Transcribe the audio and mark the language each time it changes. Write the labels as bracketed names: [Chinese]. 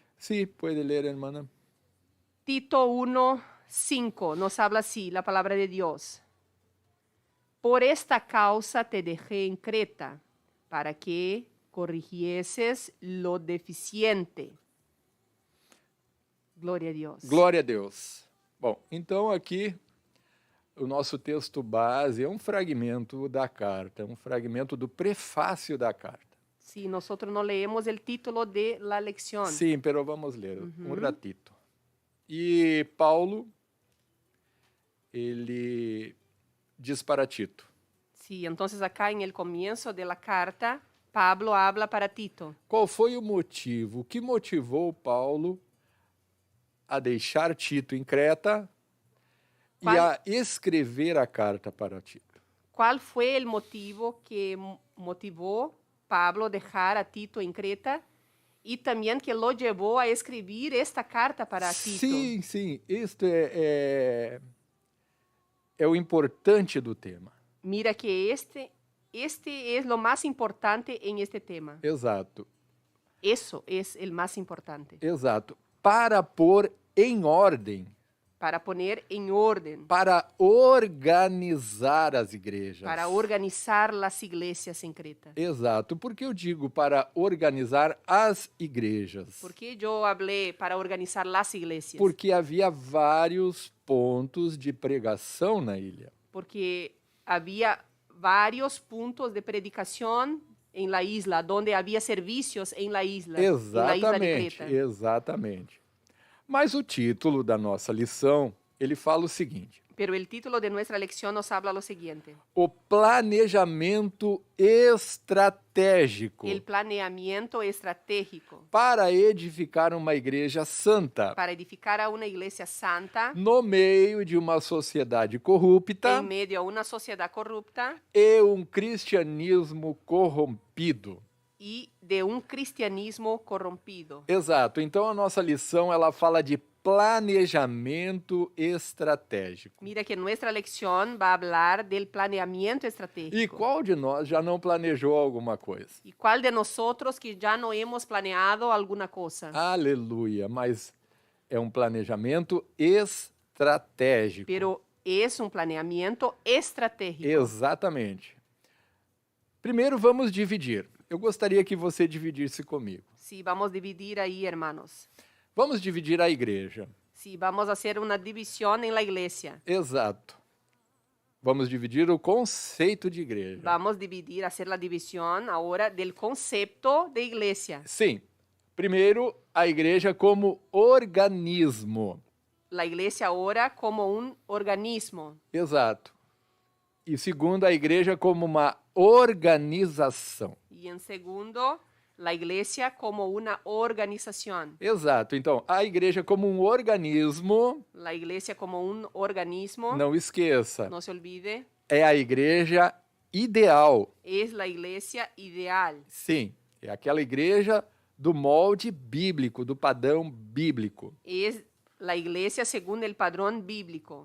[Spanish] Sí, puede leer, hermana. Tito 1, 5 nos habla así la palabra de Dios. Por esta causa te dejé en Creta, para que corrigieses lo deficiente. [Portuguese] Glória a Deus. Glória a Deus. Bom, então aqui o nosso texto base é um fragmento da carta, um fragmento do prefácio da carta. [Spanish] Sí, nosotros no leemos el título de la lección. [Portuguese] Sim, pero vamos ler um ratito. E Paulo, ele diz para Tito. [Spanish] Sí, entonces acá en el comienzo de la carta, Pablo habla para Tito. [Portuguese] Qual foi o motivo? O que motivou Paulo a deixar Tito em Creta e a escrever a carta para Tito? [Spanish] ¿Cuál fue el motivo que motivó Pablo a dejar a Tito en Creta y también que lo llevó a escribir esta carta para Tito? [Portuguese] Sim, sim. Isto é o importante do tema. [Spanish] Mira que este es lo más importante en este tema. [Portuguese] Exato. [Spanish] Eso es el más importante. [Portuguese] Exato. Para pôr em ordem. [Spanish] Para poner en orden. [Portuguese] Para organizar as igrejas. [Spanish] Para organizar las iglesias en Creta. [Portuguese] Exato. Por que eu digo para organizar as igrejas? [Spanish] ¿Por qué yo hablé para organizar las iglesias? [Portuguese] Porque havia vários pontos de pregação na ilha. [Spanish] Porque había varios puntos de predicación em la isla, donde havia serviços em la isla de [Portuguese] Exatamente, [Spanish] Creta. [Portuguese] exatamente. Mas o título da nossa lição, ele fala o seguinte: [Spanish] Pero el título de nuestra lección nos habla lo siguiente. [Portuguese] o planejamento estratégico [Spanish] El planeamiento estratégico [Portuguese] para edificar uma igreja santa [Spanish] para edificar a una iglesia santa [Portuguese] no meio de uma sociedade corrupta [Spanish] en medio a una sociedad corrupta [Portuguese] e um cristianismo corrompido. [Spanish] y de un cristianismo corrompido. [Portuguese] Exato. Então a nossa lição ela fala de planejamento estratégico. [Spanish] Mira que nuestra lección va a hablar del planeamiento estratégico. [Portuguese] E qual de nós já não planejou alguma coisa? [Spanish] ¿Y cuál de nosotros que ya no hemos planeado alguna cosa? [Portuguese] Aleluia, mas é um planejamento estratégico. [Spanish] Pero es un planeamiento estratégico. [Portuguese] Exatamente. Primeiro vamos dividir. Eu gostaria que você dividisse comigo. [Spanish] Sí, vamos a dividir ahí, hermanos. [Portuguese] Vamos dividir a igreja. [Spanish] Sí, vamos a hacer una división en la iglesia. [Portuguese] Exato. Vamos dividir o conceito de igreja. [Spanish] Vamos a dividir, hacer la división ahora del concepto de iglesia. [Portuguese] Sim. Primeiro, a igreja como organismo. [Spanish] La iglesia ahora como un organismo. [Portuguese] Exato. E segundo, a igreja como uma organização. [Spanish] Y en segundo, la iglesia como una organización. [Portuguese] Exato. Então, a igreja como um organismo, [Spanish] La iglesia como un organismo, [Portuguese] não esqueça, [Spanish] no se olvide, [Portuguese] é a igreja ideal. [Spanish] es la iglesia ideal. [Portuguese] Sim, é aquela igreja do molde bíblico, do padrão bíblico. [Spanish] Es la iglesia según el padrón bíblico.